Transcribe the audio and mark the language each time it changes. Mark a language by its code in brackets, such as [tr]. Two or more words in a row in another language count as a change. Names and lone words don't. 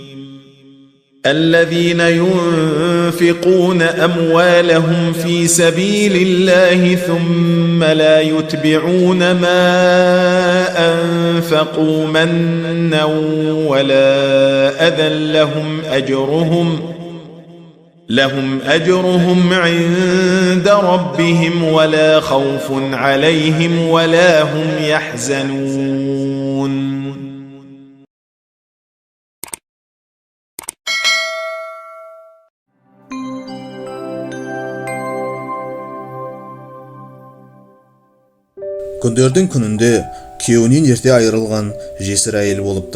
[ar] الذين ينفقون أموالهم في سبيل الله ثم لا يتبعون ما أنفقوا منا ولا أذى لهم أجرهم عند ربهم ولا خوف عليهم ولا هم يحزنون. [kk] Күндердің күнінде күйеуінен ерте айырылған жесір әйел болыпты.